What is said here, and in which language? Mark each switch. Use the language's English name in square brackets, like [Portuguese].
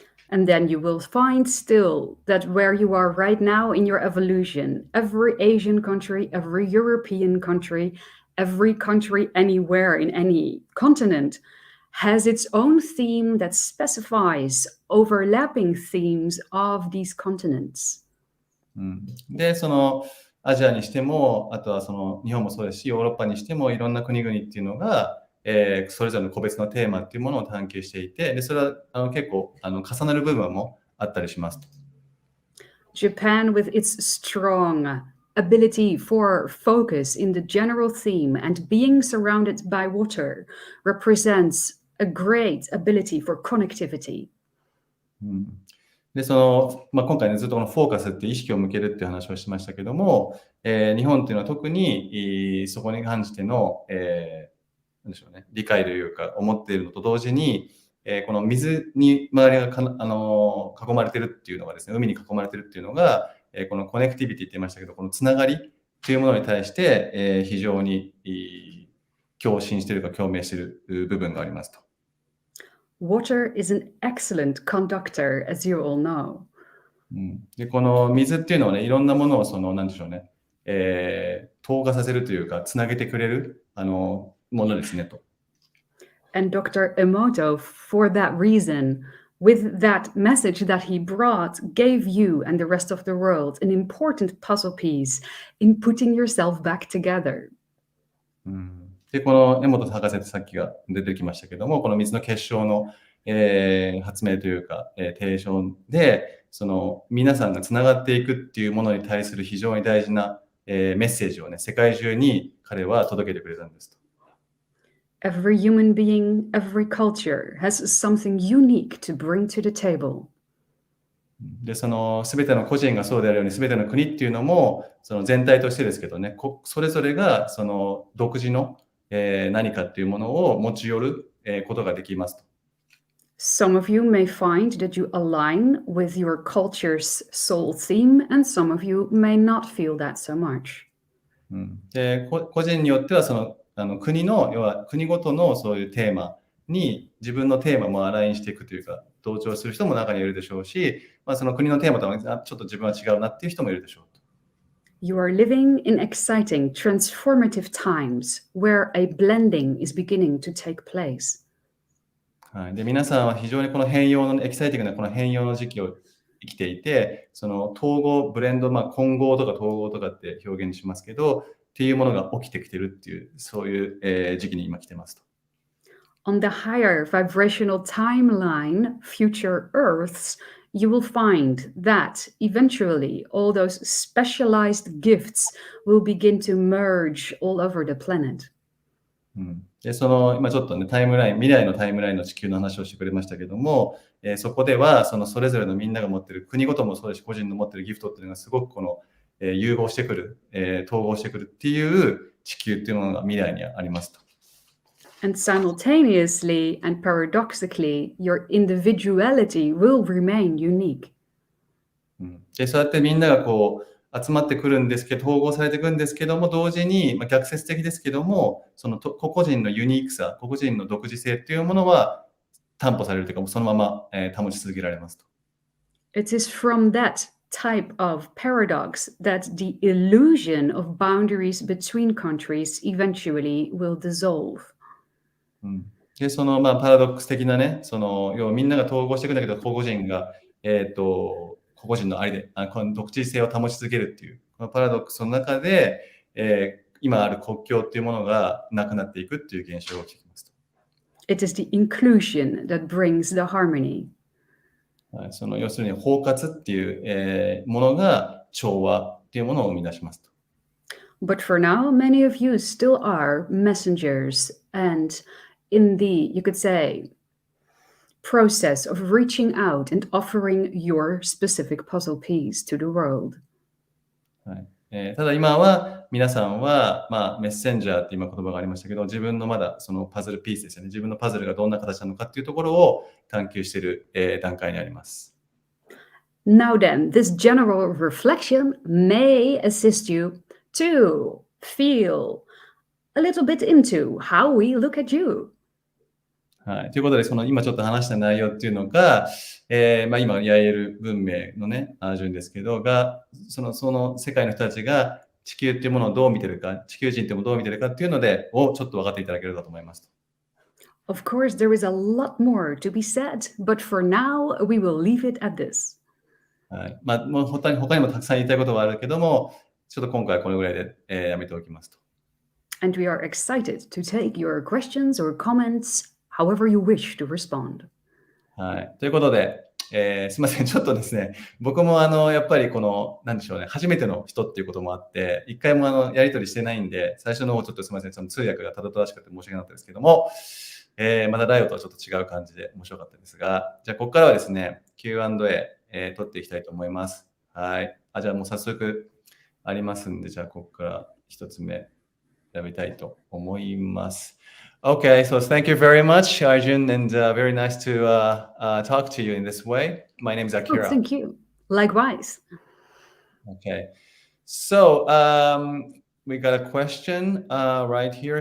[English] And then you will find still that where you are right now in your evolution, every Asian country, every European country, every country anywhere in any continent has its own theme that specifies overlapping themes of these continents. [Japanese] で、アジアにしても、あとは日本もそうですし、ヨーロッパにしてもいろんな国々っていうのが、それぞれの個別のテーマっていうものを探求していて、でそれは結構重なる部分もあったりしますと。 [English] Japan, with its strong ability for focus in the general theme and being surrounded by water, represents a great ability for connectivity. [Japanese] で今回ねずっとこのフォーカスって意識を向けるっていう話をしましたけども、日本っていうのは特にそこに関しての、なんでしょうね、理解というか思っているのと同時に、この水に周りが囲まれているっていうのがですね、海に囲まれているっていうのが、このコネクティビティって言いましたけど、このつながりというものに対して、非常に共振しているか共鳴している部分がありますと。 [English] Water is an excellent conductor, as you all know. [Japanese] で、この水っていうのはね、いろんなものをなんでしょうね、透過させるというか、つなげてくれるものですねと。 [English] And Dr. Emoto, for that reason, with that message that he brought, gave you and the rest of the world an important puzzle piece in putting yourself back together. [Japanese] で、この江本博士ってさっきが出てきましたけども、この水の結晶の、発明というか、提唱で、皆さんがつながっていくっていうものに対する非常に大事な、メッセージをね、世界中に彼は届けてくれたんですと。 [English] Every human being, every culture has something unique to bring to the table. [Japanese] で、全ての個人がそうであるように、全ての国っていうのも、全体としてですけどね、それぞれが独自の、何かっていうものを持ち寄る、ことができますと。 [English] Some of you may find that you align with your culture's soul theme, and some of you may not feel that so much. [Japanese] で、個人によっては国の、要は国ごとのそういうテーマに自分のテーマもアラインしていくというか、同調する人も中にいるでしょうし、その国のテーマとはちょっと自分は違うなっていう人もいるでしょう。 [English] You are living in exciting, transformative times where a blending is beginning to take place. [Japanese] はい、で皆さんは非常にこの変容のエキサイティングなこの変容の時期を生きていて、統合、ブレンド、混合とか統合とかって表現しますけど、っていうものが起きてきてるっていう、そういう、時期に今来てますと。 [English] On the higher vibrational timeline, future Earths, you will find that eventually all those specialized gifts will begin to merge all over the planet. [Japanese] で今ちょっとね、未来のタイムラインの地球の話をしてくれましたけども、そこではそれぞれのみんなが持ってる、国ごともそうですし、個人の持ってるギフトっていうのがすごく融合してくる、統合してくるっていう地球っていうものが未来にありますと。 [English] And simultaneously and paradoxically, your individuality will remain unique. [Japanese] で、そうやってみんなが集まってくるんですけど、統合されていくんですけども、同時に、逆説的ですけども、個々人のユニークさ、個々人の独自性っていうものは担保されるというか、そのまま、保ち続けられますと。 [English] It is from that type of paradox that the illusion of boundaries between countries eventually will dissolve. [Japanese] で、パラドックス的なね、要はみんなが統合していくんだけど、個々人が、個々人のありで、この独自性を保ち続けるっていう、このパラドックスの中で、今ある国境っていうものがなくなっていくっていう現象が起きてきますと。 [English] It is the inclusion that brings the harmony. [Japanese] 要するに包括っていう、ものが調和っていうものを生み出しますと。 [English] But for now, many of you still are messengers and in the, you could say, process of reaching out and offering your specific puzzle piece to the world. [Japanese] ただ今は皆さんは、メッセンジャーって今言葉がありましたけど、自分のまだそのパズルピースですよね。自分のパズルがどんな形なのかっていうところを探求している、段階にあります。 [English] Now then, this general reflection may assist you to feel a little bit into how we look at you. [Japanese] はい、ということで、今ちょっと話した内容っていうのが、今、ヤイエル文明のね、アージュンですけど、その世界の人たちが地球っていうものをどう見てるか、地球人っていうものをどう見てるかっていうので、ちょっと分かっていただければと思います。 [English] Of course, there is a lot more to be said, but for now, we will leave it at this. [Japanese] はい。もう他にもたくさん言いたいことはあるけども、ちょっと今回はこれぐらいで、やめておきますと。 [English] And we are excited to take your questions or comments, however you wish to respond. [Japanese] はい。ということで、すみません。ちょっとですね、僕もやっぱりなんでしょうね、初めての人っていうこともあって、一回もやり取りしてないんで、最初の方ちょっとすみません、通訳がただただしくて申し訳なかったですけども、またライオとはちょっと違う感じで面白かったですが、じゃあここからはですね、Q&A、取っていきたいと思います。はい。じゃあもう早速ありますんで、じゃあここから一つ目。選びたいと思います。 [English] Okay, so thank you very much, Arjun, and very nice to talk to you in this way. My name is Oh, Akira. thank you. Likewise. Okay, so we got a question right here.